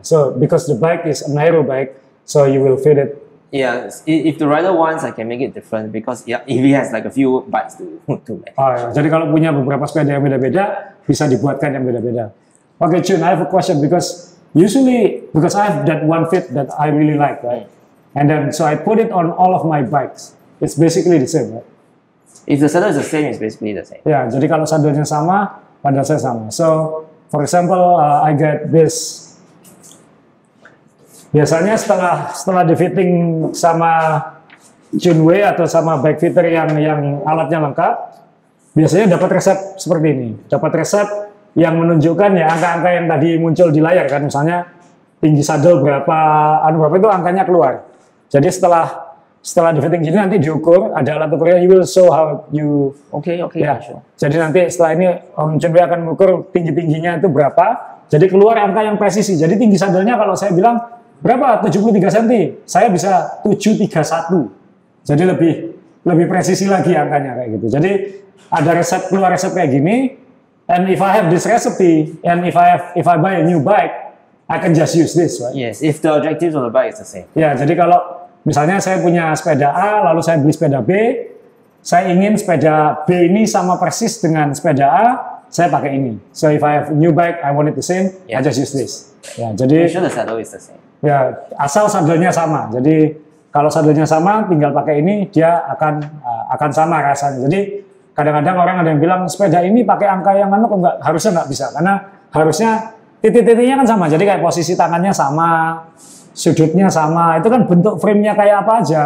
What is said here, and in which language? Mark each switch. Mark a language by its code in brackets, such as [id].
[en] So because the bike is an aero bike, so you will fit it. Yeah, if the rider wants, I can make it different because if he has like a few bikes to make. [id] Ya. Jadi kalau punya beberapa sepeda yang beda-beda, bisa dibuatkan yang beda-beda. [en] Okay, Chun, I have a question because I have that one fit that I really like, right? And then so I put it on all of my bikes. It's basically the same, right? If the saddle is the same, it's basically the same. [id] Ya, jadi kalau saddlenya sama, padahal saya sama. [en] So, for example, I get this. [id] Biasanya setelah di fitting sama Junway atau sama bike fitter yang alatnya lengkap, biasanya dapat resep seperti ini. Dapat resep yang menunjukkan ya angka-angka yang tadi muncul di layar kan, misalnya tinggi saddle berapa itu angkanya keluar. Jadi setelah di fitting gini nanti diukur, ada alat ukurnya, [en] you will show how you. Okay. [id] Ya. [en] Sure. [id] Jadi nanti setelah ini Om Junway akan mengukur tingginya itu berapa. Jadi keluar angka yang presisi. Jadi tinggi saddlenya kalau saya bilang berapa? 73 cm. Saya bisa 731. Jadi lebih presisi lagi angkanya kayak gitu. Jadi ada keluar resep kayak gini. [en] And if I have this recipe, and if I buy a new bike, I can just use this, right? Yes, if the objectives of the bike is the same. [id] Ya, jadi kalau misalnya saya punya sepeda A, lalu saya beli sepeda B, saya ingin sepeda B ini sama persis dengan sepeda A, saya pakai ini. [en] So if I have a new bike, I want it the same, I just use this. [id] Ya, jadi [en] Make sure the saddle is the same. [id] ya asal saddlenya sama. Jadi kalau saddlenya sama, tinggal pakai ini, dia akan sama rasanya. Jadi kadang-kadang orang ada yang bilang sepeda ini pakai angka yang enggak, harusnya nggak bisa karena harusnya titik-titiknya kan sama. Jadi kayak posisi tangannya sama, sudutnya sama, itu kan bentuk frame-nya kayak apa aja.